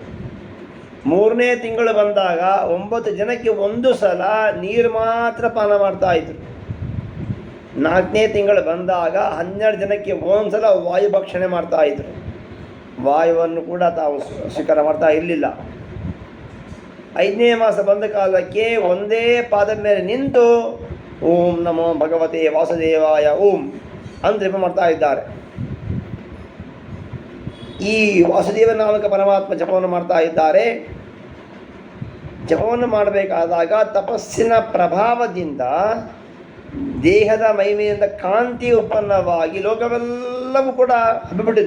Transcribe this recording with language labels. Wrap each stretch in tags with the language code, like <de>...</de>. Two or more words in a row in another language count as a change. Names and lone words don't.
<kn>3ನೇ ತಿಂಗಳು ಬಂದಾಗ 9 ದಿನಕ್ಕೆ 1 ಸಲ ನೀರು ಮಾತ್ರ ಪಾನ ಮಾಡ್ತಾ ಇದ್ರು. 4ನೇ ತಿಂಗಳು ಬಂದಾಗ 12 ದಿನಕ್ಕೆ 1 ಸಲ ವಾಯು ಭಕ್ಷಣೆ ಮಾಡ್ತಾ ಇದ್ರು. ವಾಯುವನ್ನು ಕೂಡ ತಾವು ಸ್ವೀಕಾರ ಮಾಡ್ತಾ ಇರಲಿಲ್ಲ. 5ನೇ ಮಾಸ ಬಂದ ಕಾಲಕ್ಕೆ ಒಂದೇ ಪಾದದ ಮೇಲೆ ನಿಂತು</kn> <sa>ಓಂ ನಮೋ ಭಗವತೆ ವಾಸುದೇವಾಯ ಓಂ</sa> <kn>ಅಂತ ಜಪ ಮಾಡ್ತಾ ಇದ್ದಾರೆ. ಈ ವಾಸುದೇವ ನಾಮಕ ಪರಮಾತ್ಮ ಜಪವನ್ನು ಮಾಡ್ತಾ ಇದ್ದಾರೆ. ಜಪವನ್ನು ಮಾಡಬೇಕಾದಾಗ ತಪಸ್ಸಿನ ಪ್ರಭಾವದಿಂದ ದೇಹದ ಮೈಮೆಯಿಂದ ಕಾಂತಿ ಉತ್ಪನ್ನವಾಗಿ ಲೋಕವೆಲ್ಲವೂ ಕೂಡ ಹಬ್ಬಿಬಿಟ್ಟಿದೆ.</kn>